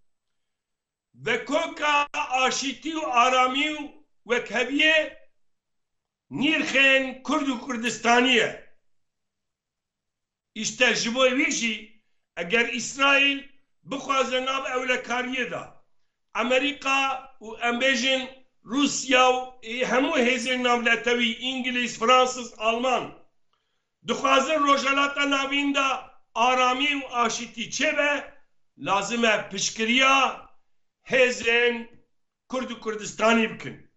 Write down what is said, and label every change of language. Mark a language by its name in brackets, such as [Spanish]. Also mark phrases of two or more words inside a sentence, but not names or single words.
[Kurdish] Vekoka aşîtî û aramî û wekheviyê nîrxên Kurd û Kurdistanî ye. İşte ji bo wî jî eger İsraîl bixwaze nav ewlekariyê da Amerîka û em bêjin روسیا و هەموو هێزێک ناولەتەوی ئینگلیز فرانسس ئەڵمان دخوازن ڕۆژهەڵاتە ناویندا ئارامی و ئاشتی چێبە لازمە پشکریا هێزên کورد و کوردستانی بکن.